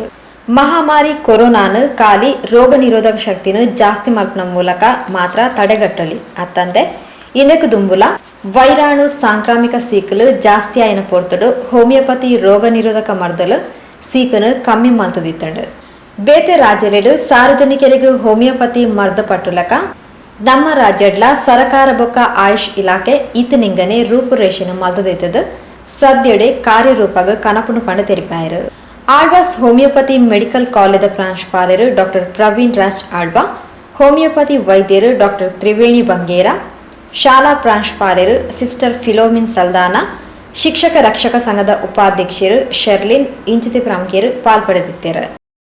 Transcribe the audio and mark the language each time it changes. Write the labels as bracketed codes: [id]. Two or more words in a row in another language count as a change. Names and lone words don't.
[tcy] ಮಹಾಮಾರಿ ಕೊರೋನಾನು ಖಾಲಿ ರೋಗ ನಿರೋಧಕ ಶಕ್ತಿನು ಜಾಸ್ತಿ ಮಲ್ಪನ ಮೂಲಕ ಮಾತ್ರ ತಡೆಗಟ್ಟಲಿ ಅತ್ತಂದೆ ಇದಕ್ಕೆ ದುಂಬುಲ ವೈರಾಣು ಸಾಂಕ್ರಾಮಿಕ ಸೀಕಲು ಜಾಸ್ತಿ ಆಯ್ನ ಪೊರ್ತಡು ಹೋಮಿಯೋಪತಿ ರೋಗ ನಿರೋಧಕ ಮರ್ದಲು ಸೀಕನು ಕಮ್ಮಿ ಮಲ್ತದಿತ್ತಂಡು. ಬೇತೆ ರಾಜ್ಯಗಳು ಸಾರ್ವಜನಿಕರಿಗೂ ಹೋಮಿಯೋಪತಿ ಮರ್ದ ಪಟ್ಟುಲಕ ನಮ್ಮ ರಾಜ್ಯಡ್ಲ ಸರಕಾರ ಬೊಕ್ಕ ಆಯುಷ್ ಇಲಾಖೆ ಇತನಿಂಗನೆ ರೂಪುರೇಷೆನು ಮಲ್ತದಿತ್ತದು ಸದ್ಯಡೆ ಕಾರ್ಯರೂಪಗ ಕನಪುನು ಪಂಡ ತೆರಿಪಾಯರು. [kn] ಆಳ್ವಾಸ್ ಹೋಮಿಯೋಪತಿ ಮೆಡಿಕಲ್ ಕಾಲೇಜ್ ಪ್ರಾಂಶುಪಾಲರು ಡಾಕ್ಟರ್ ಪ್ರವೀಣ್ ರಾಜ್ ಆಳ್ವಾ, ಹೋಮಿಯೋಪತಿ ವೈದ್ಯರು ಡಾಕ್ಟರ್ ತ್ರಿವೇಣಿ ಬಂಗೇರ, ಶಾಲಾ ಪ್ರಾಂಶುಪಾಲರು ಸಿಸ್ಟರ್ ಫಿಲೋಮಿನ್ ಸಲ್ದಾನ, ಶಿಕ್ಷಕ ರಕ್ಷಕ ಸಂಘದ ಉಪಾಧ್ಯಕ್ಷರು ಶರ್ಲಿನ್ ಇಂಚಿತಿ ಪ್ರಮುಖರು ಪಾಲ್ಪಡೆದಿದ್ದರು.